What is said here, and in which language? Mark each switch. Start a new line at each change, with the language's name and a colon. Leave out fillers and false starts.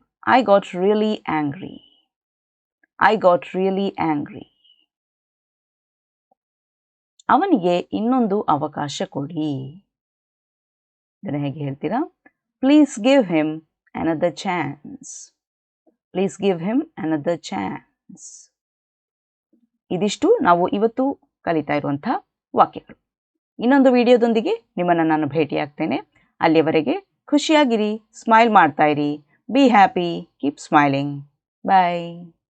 English: I got really angry. I got really angry.
Kannada: ಅವನಿಗೆ ಇನ್ನೊಂದು ಅವಕಾಶ ಕೊಡಿ. ಇದನ್ನು ಹೇಗೆ ಹೇಳ್ತೀರಾ?
English: Please give him another chance. Please give him another chance.
Kannada: ಇದಿಷ್ಟು ನಾವು ಇವತ್ತು ಕಲಿತಾ ಇರುವಂಥ ವಾಕ್ಯಗಳು. ಇನ್ನೊಂದು ವಿಡಿಯೋದೊಂದಿಗೆ ನಿಮ್ಮನ್ನು ನಾನು ಭೇಟಿಯಾಗ್ತೇನೆ. ಅಲ್ಲಿಯವರೆಗೆ ಖುಷಿಯಾಗಿರಿ, ಸ್ಮೈಲ್ ಮಾಡ್ತಾ ಇರಿ.
English: Be happy, keep smiling. Bye.